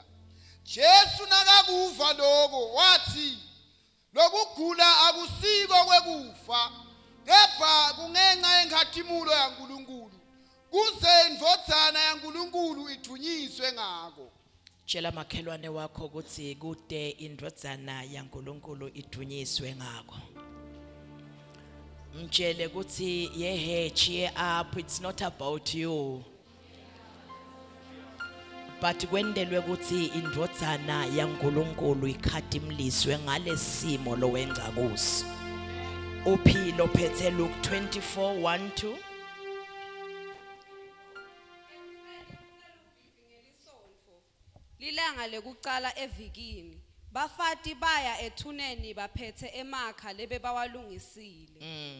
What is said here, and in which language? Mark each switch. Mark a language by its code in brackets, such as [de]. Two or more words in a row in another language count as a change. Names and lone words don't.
[ss] Jesu nakakuva lokho wathi, Lokugula akusiko kwekufa, kepha kungenxa yenkhathimulo yaNkulunkulu. Kuze indvodzana yaNkulunkulu ithunyiswe ngako. Tshela makhelwane wakho ukuthi kude indvodzana yaNkulunkulu idunyiswe ngako. Mtshele ukuthi yehe [en] cheer up, it's not about you. [ss] But kwendelwe ukuthi indvodzana yaNkulunkulu ikhadimliswe ngalesimo lo wenza kuso. Uphi lophethe Luke 24 1 2. Lilanga lekucala evikini bafati baya ethuneni baphethe emakha lebe bawalungisile.